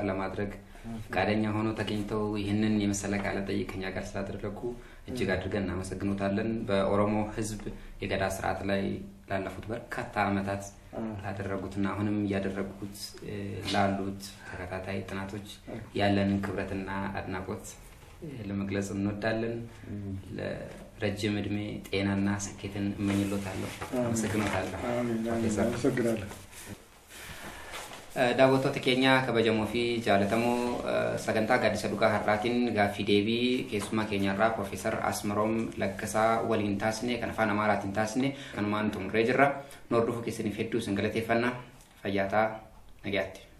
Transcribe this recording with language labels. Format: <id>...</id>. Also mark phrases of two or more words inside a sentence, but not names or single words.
<am>ለማድረግ ፈቃደኛ ሆኖ ተገኝተው ይሄንን የመሰለ ቃለ መጠይቅ ከኛ ጋር ስላደረጉ እጅግ አድርገን እናመሰግኖታለን በኦሮሞ ህዝብ የገዳ ስርዓት ላይ ላለፉት በርካታ አመታት ላደረጉትና አሁንም ያደረጉት ላሉት ተከታታይ ጥናቶች ያለን ክብረትና አድናቆት ለመግለጽ እንወዳለን ለረጅም እድሜ ጤናና ስኬትን እመኝሎታለሁ አመሰግናለሁ አሜን አመሰግናለሁ</am> <om>daawwattoota keenya kabajamoo fi jaalatamoo sagantaa gaaddisa dhugaa har'aatiin gaaffii deebii keessummaa keenyarraa Piroofeesar Asmaroom Laggasaa waliin taasisne kan afaan Amaaraatiin taasisne kanumaan xumurree jirra. Nu hordofuu keessaniif hedduu isin galateeffanna. Fayyaa nagaatti.</om>